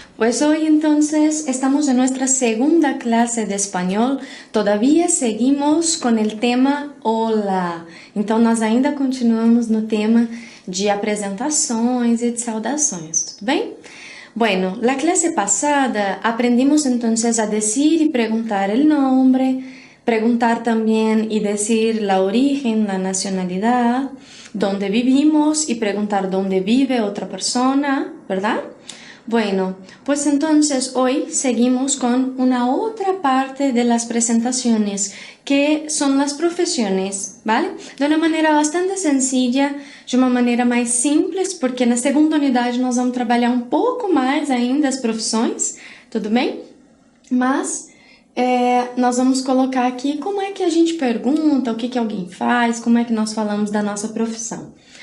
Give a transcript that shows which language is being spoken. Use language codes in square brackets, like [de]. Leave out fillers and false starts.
[es] Pues hoy entonces estamos en nuestra segunda clase de español. Todavía seguimos con el tema Olá. [pt] Então nós ainda continuamos no tema de apresentações e de saudações, tudo bem? [es] Bueno, la clase pasada aprendimos entonces a decir y preguntar el nombre, preguntar también y decir la origen, la nacionalidad, dónde vivimos y preguntar dónde vive otra persona, ¿verdad? Bueno, pues entonces hoy seguimos con una otra parte de las presentaciones que son las profesiones, ¿vale? De una manera bastante sencilla, [pt] de uma maneira mais simples, porque na segunda unidade nós vamos trabalhar um pouco mais ainda as profissões, tudo bem? Mas nós vamos colocar aqui como é que a gente pergunta, o que que alguém faz, como é que nós falamos da nossa profissão.